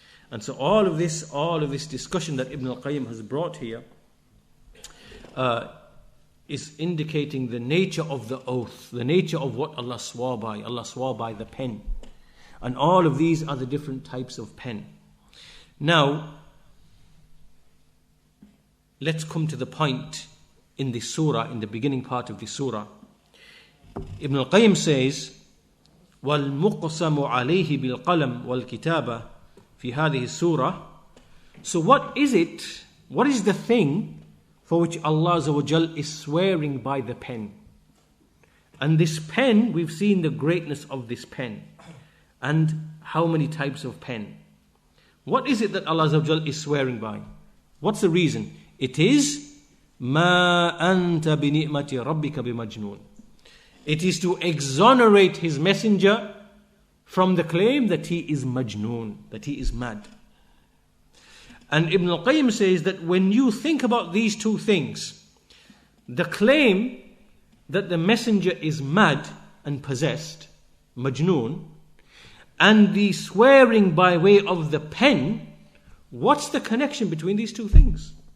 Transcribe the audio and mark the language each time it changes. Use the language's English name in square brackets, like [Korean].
[English] And so all of this discussion that Ibn al-Qayyim has brought here is indicating the nature of the oath, the nature of what Allah swore by. Allah swore by the pen. And all of these are the different types of pen. Now, let's come to the point in this surah, in the beginning part of this surah. Ibn al-Qayyim says, [Arabic] وَالْمُقْسَمُ عَلَيْهِ بِالْقَلَمِ وَالْكِتَابَةِ فِي هَذِهِ السُّورَةِ. [English] So what is it? What is the thing for which Allah Azza wa Jal is swearing by the pen? And this pen, we've seen the greatness of this pen. and how many types of pen. What is it that Allah Azza wa Jal is swearing by? What's the reason? It is [Arabic] مَا أَنْتَ بِنِعْمَةِ رَبِّكَ بِمَجْنُونَ. [English] It is to exonerate His messenger from the claim that he is majnoon, that he is mad. And Ibn al-Qayyim says that when you think about these two things, the claim that the messenger is mad and possessed, majnoon, and the swearing by way of the pen, what's the connection between these two things?